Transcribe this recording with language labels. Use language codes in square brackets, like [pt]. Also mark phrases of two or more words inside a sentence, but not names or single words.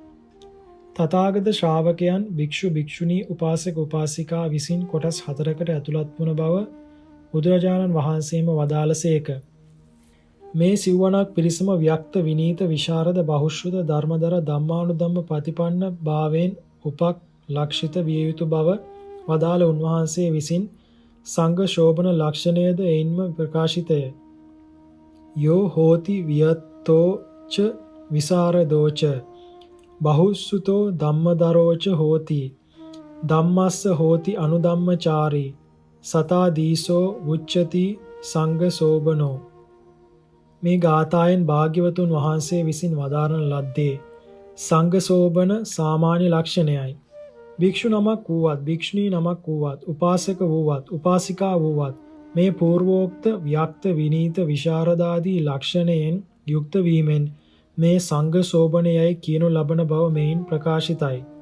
[si] තථාගත ශ්‍රාවකයන් භික්ෂු භික්ෂුණී උපාසක උපාසිකා විසින් කොටස් 4කට ඇතුළත් වන බව බුදුරජාණන් වහන්සේම වදාළසේක. මේ සිව්වණක් පිරිසම ව්‍යක්ත විනීත විශාරද බහුශ්‍රුත ධර්මදර ධම්මානුධම්ම ප්‍රතිපන්න භාවයෙන් උපක් ලක්ෂිත විය යුතු බව වදාළ උන්වහන්සේ විසින් සංඝ ශෝභන ලක්ෂණයද එයින්ම ප්‍රකාශිතය. [pi] යෝ හෝති වියත්තෝ ච විසරදෝච බහුසුතෝ ධම්මදරෝච හෝති ධම්මස්ස හෝති අනුධම්මචාරී සතා දීසෝ උච්චති සංඝ සෝබනෝ. [si] මේ ගාථායෙන් භාග්‍යවතුන් වහන්සේ විසින් වදාරන ලද්දේ සංඝ සෝබන සාමාන්‍ය ලක්ෂණයයි. භික්ෂු නමක් වූවත් භික්ෂුණී නමක් වූවත් උපාසක වූවත් උපාසිකා වූවත් මේ పూర్වෝක්ත ව්‍යක්ත විනීත විශාරදාදී ලක්ෂණයෙන් යුක්ත වීමෙන් මේ සංඝ සෝබනයයි කියනු ලබන බව මෙයින් ප්‍රකාශිතයි.